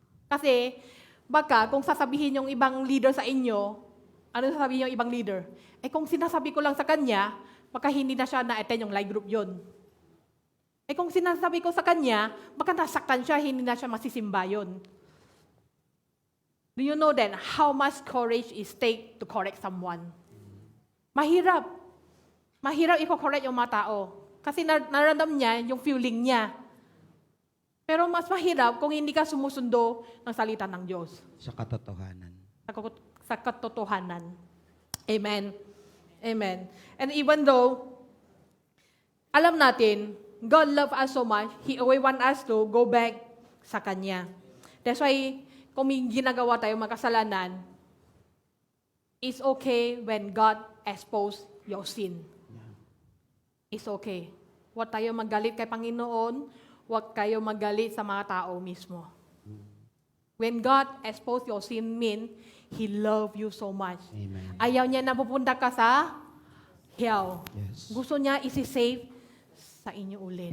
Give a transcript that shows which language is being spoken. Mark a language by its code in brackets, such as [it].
[tl] Kasi, baka kung sasabihin yung ibang leader sa inyo, ano sasabihin yung ibang leader? Eh kung sinasabi ko lang sa kanya, baka hindi na siya na-attend yung live group yun. Eh kung sinasabi ko sa kanya, baka nasaktan siya, hindi na siya masisimba yun. [en] Do you know then how much courage is take to correct someone? [tl] Mahirap. Mahirap i-correct yung mga tao. Kasi naramdam niya yung feeling niya. Pero mas mahirap kung hindi ka sumusundo ng salita ng Diyos. Sa katotohanan. Sa katotohanan. Amen. Amen. [en] And even though, [tl] alam natin, [en] God love us so much, He always want us to go back [tl] sa Kanya. [en] That's why, [tl] kung may ginagawa tayo makasalanan, [en] it's okay when God expose your sin. It's okay. [tl] Huwag tayo magalit kay Panginoon, huwag kayo magalit sa mga tao mismo. [en] When God exposed your sin mean, He love you so much. Amen. [tl] Ayaw niya na pupunta ka sa hell. Yes. Gusto niya isi-save sa inyo ulit.